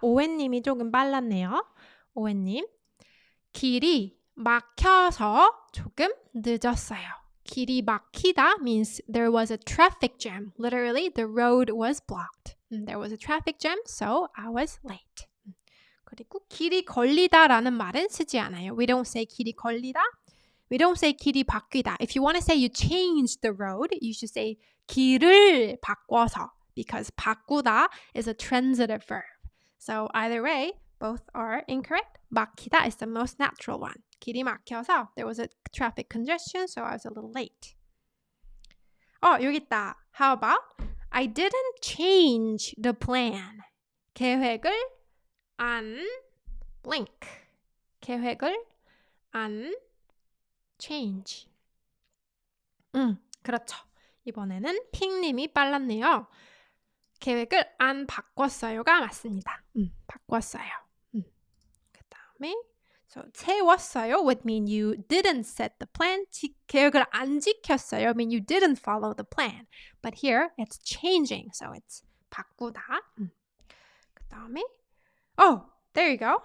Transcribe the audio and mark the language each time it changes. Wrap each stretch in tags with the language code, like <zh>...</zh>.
<ko>오웬님이 조금 빨랐네요. 오웬님. 길이 막혀서 조금 늦었어요.</ko> <en>길이 막히다 means there was a traffic jam. Literally, the road was blocked. There was a traffic jam, so I was late.</en> <ko>그리고 길이 걸리다라는 말은 쓰지 않아요.</ko> <en>We don't say 길이 걸리다. We don't say 길이 바뀌다. If you want to say you changed the road, you should say 길을 바꿔서. Because 바꾸다 is a transitive verb. So either way, both are incorrect. 막히다 is the most natural one.</en> <ko>길이 막혀서</ko> <en>there was a traffic congestion, so I was a little late.</en> <ko>여기 있다.</ko> <en>How about I didn't change the plan.</en> <ko>계획을 안 blank. 계획을 안 change. 그렇죠. 이번에는 핑님이 빨랐네요. 계획을 안 바꿨어요가 맞습니다. 바꿨어요.</ko> <en>그 다음에 so, 채웠어요 would mean you didn't set the plan.</en> <ko>계획을 안 지켰어요</ko> <en>mean you didn't follow the plan. But here it's changing, so it's 바꾸다.</en> <ko>그 다음에</ko> <en>there you go.</en>